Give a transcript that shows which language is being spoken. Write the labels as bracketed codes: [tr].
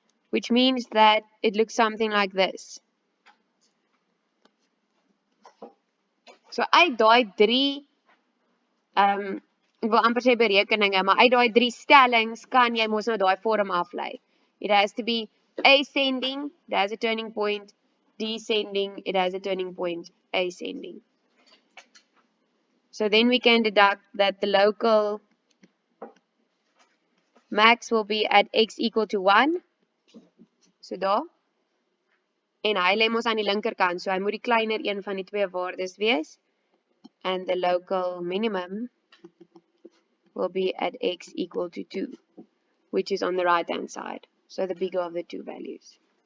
[en] Which means that it looks something like this. [af] So uit daai 3 ek wil amper sê berekeninge, maar uit daai 3 stellings kan jy mos nou daai vorm aflei. [en] It has to be ascending, it has a turning point, descending, it has a turning point, ascending. So then we can deduct that the local max will be at x equal to 1. [af] So daar. En hy lê mos aan die linkerkant, so hy moet die kleiner een van die twee waardes wees. [en] And the local minimum will be at x equal to 2, which is on the right hand side. So the bigger of the two values.